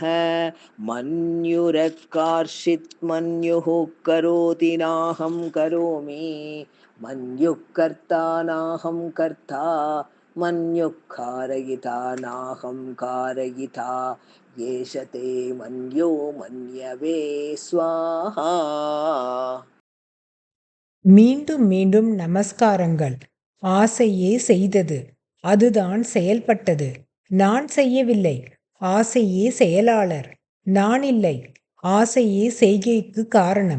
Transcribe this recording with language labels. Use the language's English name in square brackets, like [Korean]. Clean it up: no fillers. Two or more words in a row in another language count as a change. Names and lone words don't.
[Sanskrit] मन्युरकार्षित् मन्युः करोति नाहं करोमि मन्युः कर्ता नाहं कर्ता मन्युः कारयिता नाहं कारयिता एष ते मन्यो मन्यवे स्वाहा. [Tamil] மீண்டும் மீண்டும் நமஸ்காரங்கள். ஆசையே செய்தது, அதுதான் செயல்பட்டது. நான் செய்யவில்லை, ஆசையே செயலாளர். நான் இல்லை, ஆசையே செய்கைக்கு காரணம்.